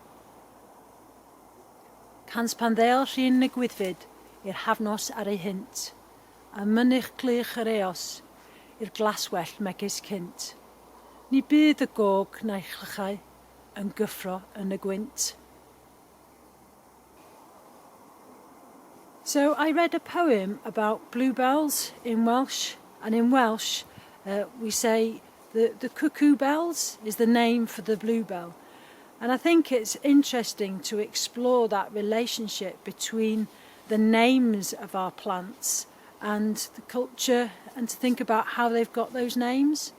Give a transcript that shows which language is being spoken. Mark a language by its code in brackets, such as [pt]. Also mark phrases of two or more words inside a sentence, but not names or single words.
[cy] Cans pan ddeol rhin y gwyddfyd i'r hafnos ar ei hint, a mynych glich yr eos i'r glaswell megis cynt. Ni bydd y gog na'i chlychau yn gyffro yn y gwynt. [en] So I read a poem about bluebells in Welsh, and in Welsh we say the cuckoo bells is the name for the bluebell. And I think it's interesting to explore that relationship between the names of our plants and the culture, and to think about how they've got those names.